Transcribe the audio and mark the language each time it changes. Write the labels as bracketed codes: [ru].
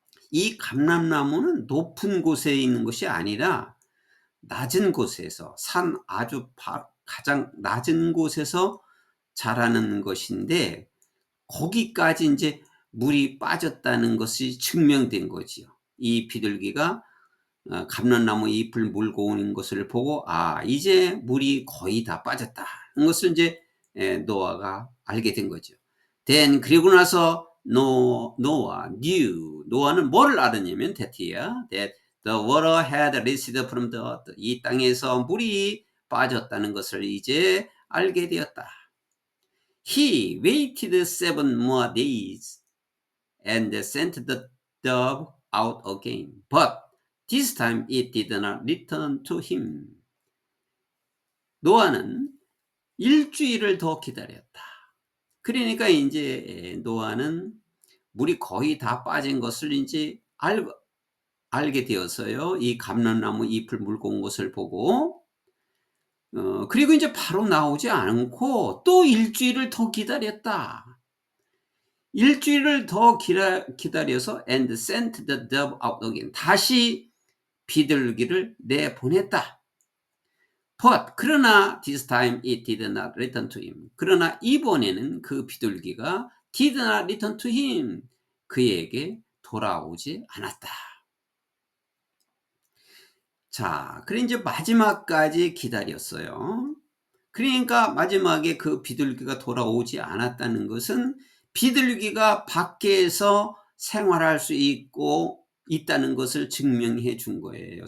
[ko] 이 감람나무는 높은 곳에 있는 것이 아니라 낮은 곳에서 산 아주 가장 낮은 곳에서 자라는 것인데 거기까지 이제 물이 빠졌다는 것이 증명된 거지요. 이 비둘기가 감람나무 잎을 물고 오는 것을 보고 이제 물이 거의 다 빠졌다는 것을 이제 노아가 알게 된 거죠. [en] Then [ko] 그리고 나서 노아는 뭐를 알았냐면 [en] that the water had receded from the earth. [ko] 이 땅에서 물이 빠졌다는 것을 이제 알게 되었다. [en] He waited 7 more days and sent the dove out again. But this time it did not return to him. [ko] 노아는 일주일을 더 기다렸다. 그러니까 인제 노아는 물이 거의 다 빠진 것을 인제 알게 되어서요. 이 감람나무 잎을 물고 온 것을 보고 그리고 인제 바로 나오지 않고 또 일 주일을 더 기다렸다. 일 주일을 더 기다려서 [en] and sent the dove out again. [ko] 다시 비둘기를 내보냈다. [en] But [ko] 그러나 [en] this time it did not return to him. [ko] 그러나 이번에는 그 비둘기가 [en] did not return to him. [ko] 그에게 돌아오지 않았다. 자, 그래 이제 마지막까지 기다렸어요. 그러니까 마지막에 그 비둘기가 돌아오지 않았다는 것은 비둘기가 밖에서 생활할 수 있다는 것을 증명해 준 거예요.